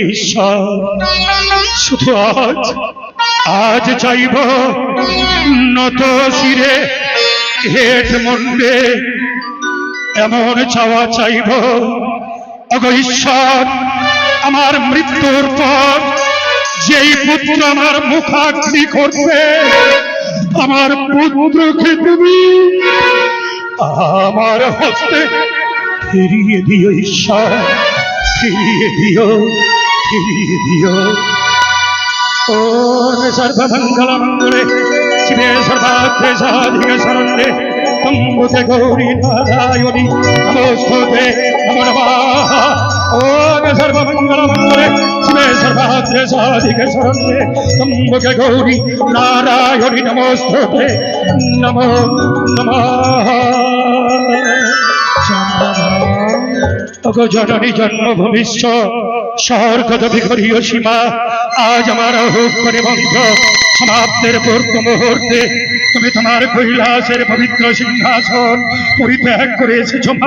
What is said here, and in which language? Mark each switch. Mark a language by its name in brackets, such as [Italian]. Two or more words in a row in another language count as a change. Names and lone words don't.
[Bangla] ঈশ্বর, শুধু আজ চাইব নত শিরে হেট মন্ডে এমন চাওয়া চাইব, ওগো ঈশ্বর আমার মৃত্যুর পর যেই পুত্র আমার মুখাগ্নি করবে, আমার পুত্রকে তুমি আমার হস্তে ফিরিয়ে দিও ঈশ্বর, ফিরিয়ে দিও, ফিরিয়ে দিও। [Sanskrit] ওম সর্বমঙ্গল মঙ্গলে শিবে সর্বার্থে সাধিকে শরণ্যে त्र्यंबके गौरी नारायणी नमोस्तुते। নমো নমঃ। ওম সর্বমঙ্গল মঙ্গলে শিবে সর্বাগ্রে সাধিকে শরণ্যে ত্র্যম্বকে গৌরী নারায়ণী নমস্তুতে। নমো নমঃ। [Bangla] ওগো [Sanskrit] জননী জন্মভূমিশ্চ স্বর্গদপি গরীয় সীমা, [Bangla] আজ আমার হুক্কনে বন্ধ সমাপ্তের পূর্ব মুহূর্তে তুমি তোমার কৈলাসের পবিত্র সিংহাসন পরিত্যাগ করে এসেছো মা।